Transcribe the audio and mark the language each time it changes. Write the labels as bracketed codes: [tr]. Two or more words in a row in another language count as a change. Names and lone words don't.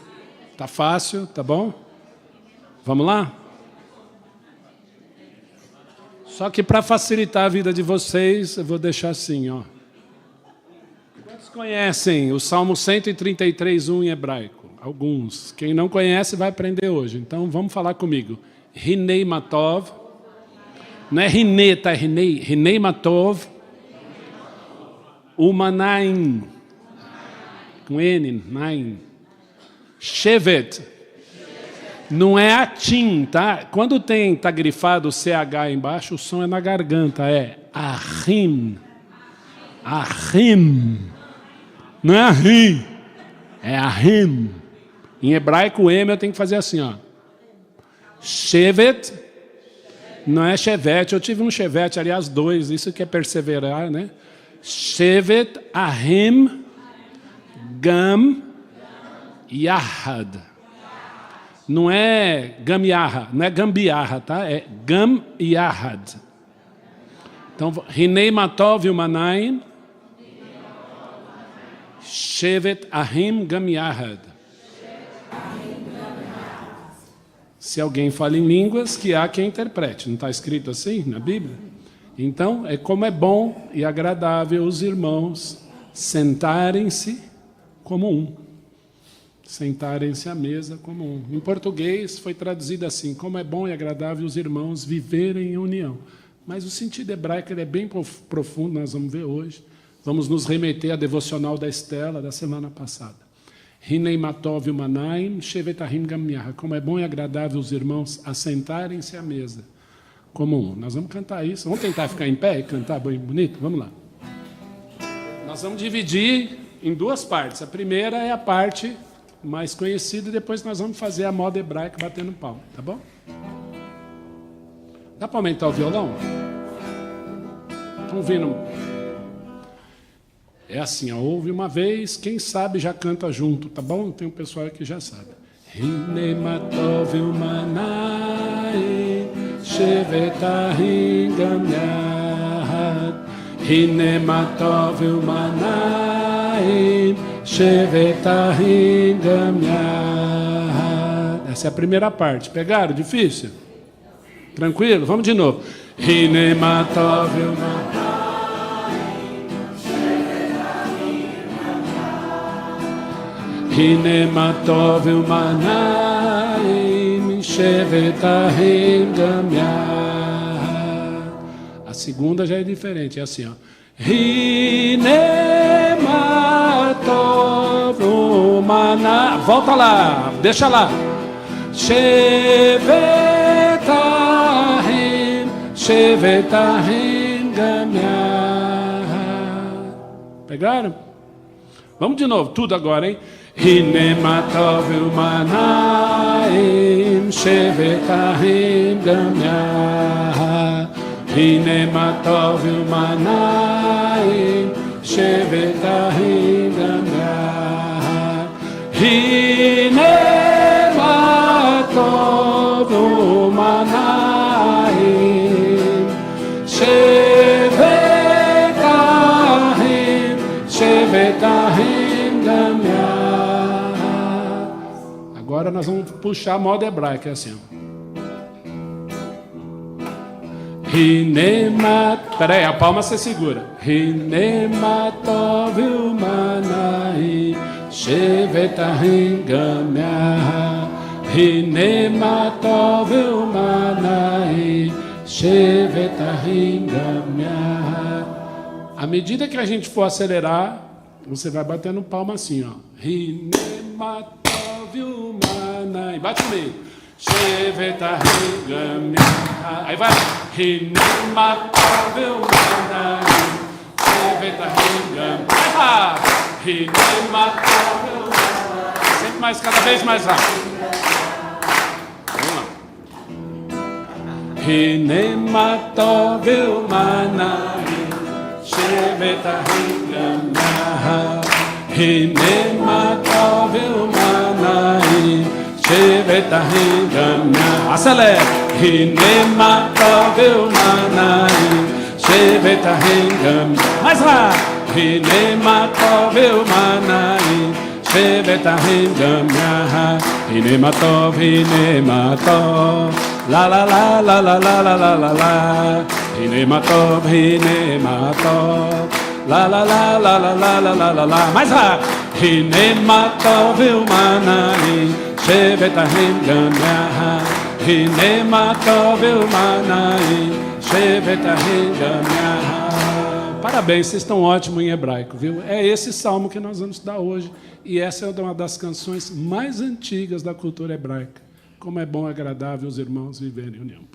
[pt] Tá fácil, tá bom? Vamos lá? Só que para facilitar a vida de vocês, eu vou deixar assim, ó. Quantos conhecem o Salmo 133:1 em hebraico? Alguns. Quem não conhece vai aprender hoje. Então vamos falar comigo. [he] הנה מה טוב. [pt] Não é Hinei, tá? É Hinei. [he] הנה מה טוב. ומה נעים. [pt] Com N, [he] נעים. שבת. [pt] Não é atim, tá? Quando tá grifado o CH embaixo, o som é na garganta, é ahim. Ahim. Não é ahim, é ahim. Em hebraico, o M eu tenho que fazer assim, ó. Shevet, não é chevette, eu tive um chevette, aliás, 2, isso que é perseverar, né? [he] שבת, אחים, גם, יחד. [pt] Não é gambiarra, não é gambiarra, tá? É [he] גם יחד. Então, הנה מה טוב ומה נעים, שבת אחים גם יחד. [pt] Se alguém fala em línguas, que há quem interprete. Não está escrito assim na Bíblia? Então, é como é bom e agradável os irmãos sentarem-se como um. Sentarem-se à mesa como um. Em português foi traduzido assim, como é bom e agradável os irmãos viverem em união. Mas o sentido hebraico ele é bem profundo, nós vamos ver hoje. Vamos nos remeter à devocional da Estela da semana passada. [he] הנה מה טוב ומה נעים, שבת אחים גם יחד. [pt] Como é bom e agradável os irmãos assentarem-se à mesa como um. Nós vamos cantar isso. Vamos tentar ficar em pé e cantar bem bonito? Vamos lá. Nós vamos dividir em duas partes. A primeira é a parte mais conhecido, e depois nós vamos fazer a moda hebraica batendo palma, tá bom? Dá para aumentar o violão? Estão ouvindo? É assim, ó, ouve uma vez, quem sabe já canta junto, tá bom? Tem um pessoal que já sabe. [he] הנה מה טוב ומה נעים, שבת אחים גם יחד. הנה מה טוב ומה נעים, שבת אחים גם יחד. [pt] Essa é a primeira parte. Pegaram? Difícil? Tranquilo? Vamos de novo. [he] הנה מה טוב ומה נעים, שבת אחים גם יחד. הנה מה טוב ומה נעים, שבת אחים גם יחד. [pt] A segunda já é diferente, é assim, ó. [he] הנה מה טוב ומה נעים. [pt] Volta lá, deixa lá. [he] שבת אחים גם יחד. [pt] Pegaram? Vamos de novo, tudo agora, hein? [he] הנה מה טוב ומה נעים, שבת אחים גם יחד. הנה מה טוב ומה נעים, שבת אחים גם יחד. הנה מה טוב ומה נעים, שבת אחים גם יחד. [pt] Agora nós vamos puxar a moda hebraica, é assim, ó. Peraí, a palma você segura. [he] הנה מה טוב ומה נעים, שבת אחים גם יחד. הנה מה טוב ומה נעים, שבת אחים גם יחד. [pt] À medida que a gente for acelerar, você vai batendo palma assim, ó. [he] הנה מה טוב ומה נעים. [pt] Bate no meio. [he] שבת אחים גם יחד. [pt] Aí vai. [he] הנה מה טוב ומה נעים, שבת אחים גם יחד. הנה מה טוב ומה נעים. [pt] Sempre mais, cada vez mais rápido. Vamos lá. [he] הנה מה טוב ומה נעים, שבת אחים גם יחד. הנה מה טוב ומה נעים, שבת אחים גם יחד. [pt] Acelera. [he] הנה מה טוב ומה נעים, שבת אחים גם יחד. [pt] Mais rápido. [he] הנה מה טוב ומה נעים, שבת אחים גם יחד. הנה מה טוב, הנה מה טוב. La la la la la la la la la la. הנה מה טוב, הנה מה טוב. La la la la la la la la la la. [pt] Mais rápido. [he] הנה מה טוב ומה נעים, שבת אחים גם יחד. הנה מה טוב ומה נעים, שבת אחים גם יחד. [pt] Parabéns, vocês estão ótimos em hebraico, viu? É esse salmo que nós vamos estudar hoje. E essa é uma das canções mais antigas da cultura hebraica. Como é bom e agradável os irmãos viverem em união.